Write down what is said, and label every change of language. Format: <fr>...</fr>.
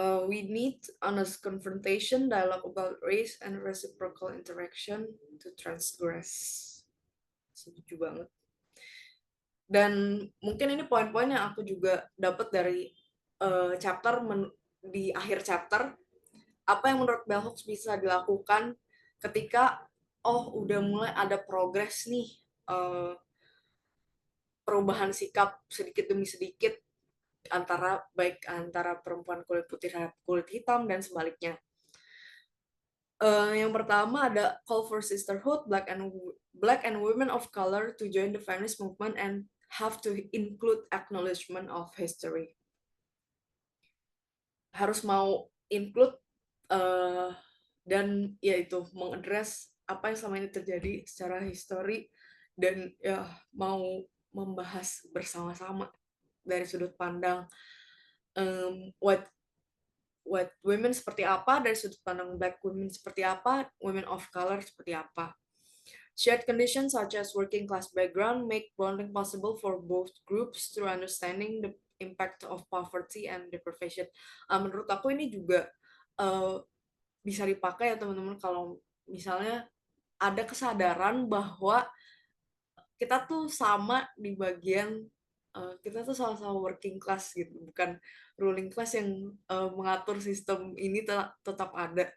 <en>We need honest confrontation, dialogue about race, and reciprocal interaction to transgress.</en> <id>Setuju banget. Dan mungkin ini poin-poin yang aku juga dapat dari chapter di akhir chapter, apa yang menurut bell hooks bisa dilakukan ketika udah mulai ada progres nih, perubahan sikap sedikit demi sedikit baik antara perempuan kulit putih terhadap kulit hitam dan sebaliknya. Yang pertama ada</id> <en>call for sisterhood, black and women of color to join the feminist movement and have to include acknowledgement of history.</en> <id>Harus mau include dan yaitu mengadres apa yang selama ini terjadi secara histori, dan ya mau membahas bersama-sama dari sudut pandang white women seperti apa, dari sudut pandang black women seperti apa, women of color seperti apa.</id> <en>Shared conditions such as working class background make bonding possible for both groups through understanding the impact of poverty and deprivation.</en> <id>Menurut aku ini juga bisa dipakai ya teman-teman, kalau misalnya ada kesadaran bahwa kita tuh sama di bagian kita tuh sama-sama working class gitu, bukan ruling class yang mengatur sistem ini tetap ada.</id>